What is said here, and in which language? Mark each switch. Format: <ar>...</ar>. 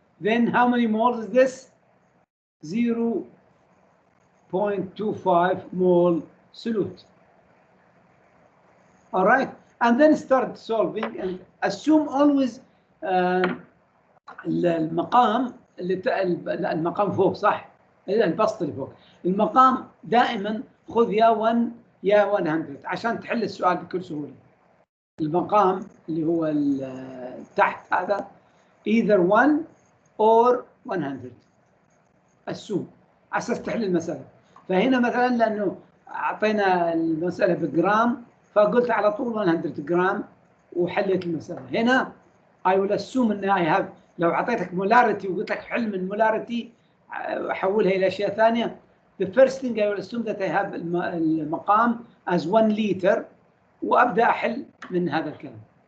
<en>Then how many moles is this? 0.25 mole solute. All right, and then start solving and assume always</en> <ar>المقام المقام فوق صح؟ البسط اللي فوق. المقام دائما خذ يا 1 يا 100 عشان تحل السؤال بكل سهولة. المقام اللي هو تحت هذا</ar> <en>either 1 or 100.</en> <ar>assume على اساس تحل المسألة. فهنا مثلا لأنه أعطينا المسألة بجرام فقلت على طول 100 جرام وحليت المسألة. هنا</ar> <en>I will assume</en> <ar>ان</ar> <en>I have</en> <ar>لو اعطيتك molarity وقلت لك حل من molarity احولها الى اشياء ثانيه.</ar> <en>The first thing I will assume that I have المقام as 1 liter</en> <ar>وابدا احل من هذا الكلام.</ar>